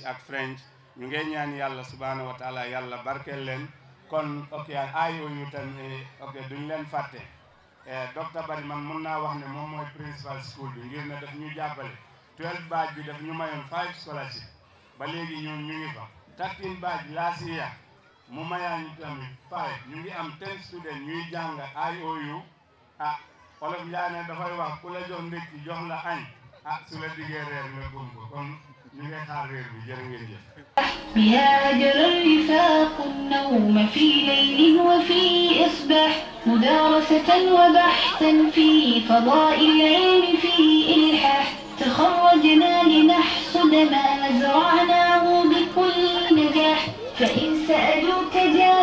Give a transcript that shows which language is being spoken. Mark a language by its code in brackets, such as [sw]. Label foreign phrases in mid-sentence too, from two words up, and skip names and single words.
[wo] ak French ñu ngi ñaan yàlla [ar] سبحانه وتعالى [wo] yàlla barkeel leen kon IOU tam duñ leen fàtte docteur Barry man mun naa wax ne moom mooy [en] principal school [wo] bi ngir ne daf ñu jàppale 12 badge bi daf ñu mayoon 5 scholarship ba léegi ñoom ñu ngi fa 13 badge [en] last year [wo] mu mayaan ñu tamit 5 ñu ngi am 10 students ñuy jàng IOU olof Njaay ne dafay wax ku la jox ndékki jox la añ su la diggee reer nga gëm ko kon ñu ngi xaar reer bi jërë ngeen jëf [ar] بها جرى الرفاق النوم في ليل وفي إصباح مدارسة وبحثا في فضاء العلم في إلحاح تخرجنا لنحصد ما زرعناه بكل نجاح فإن سألوك